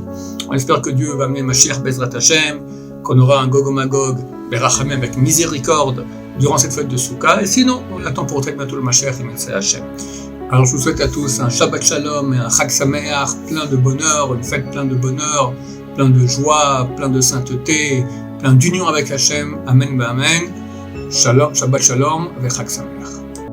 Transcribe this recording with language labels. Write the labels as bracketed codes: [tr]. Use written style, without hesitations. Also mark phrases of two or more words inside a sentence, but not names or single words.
[fr] On espère que Dieu va amener Mashiach [he] בעזרת השם, [fr] qu'on aura un Gog et Magog, Berachamim avec miséricorde durant cette fête de soukha. Et sinon, on attend pour très bientôt le Mashiach et Merci Hashem. Alors je vous souhaite à tous un [he] שבת שלום [fr] et un [he] חג שמח [fr] plein de bonheur, une fête plein de bonheur, plein de joie, plein de sainteté, plein d'union avec Hashem. [he] אמן, אמן. שלום, שבת שלום [fr] avec [he] חג שמח.